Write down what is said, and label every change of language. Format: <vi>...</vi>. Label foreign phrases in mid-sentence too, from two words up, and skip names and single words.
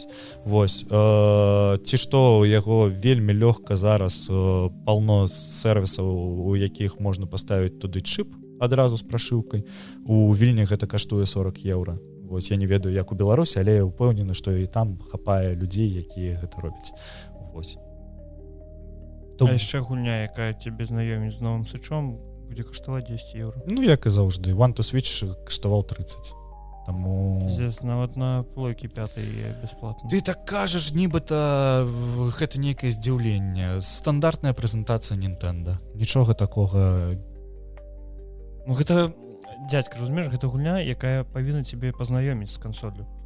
<be>Вось ці што у яго вельмі лёгка зараз, паўно сервісаў, у якіх можна паставіць туды чып адразу з прашыўкай. У Вільні гэта каштуе 40 евро. Вось я не ведаю, як у Беларусі, але я ўпэўнены, што і там хапае людзей, якія гэта робяць. Вось. А яшчэ гульня, якая цябе знаёміць з новым сычом, будзе каштаваць 10 евро. Ну, як і заўжды. One to Switch каштаваў 30. Таму... Здесь нават на плойке 5 бясплатна. Ты так кажаш, нібыта гэта нейкае здзіўленне. Стандартная прэзентацыя Nintendo. Нічога такога... Ну, гэта... Дядька, разумееш, гэта гульня, якая павінна цябе пазнаёміць з кансоллю.</be>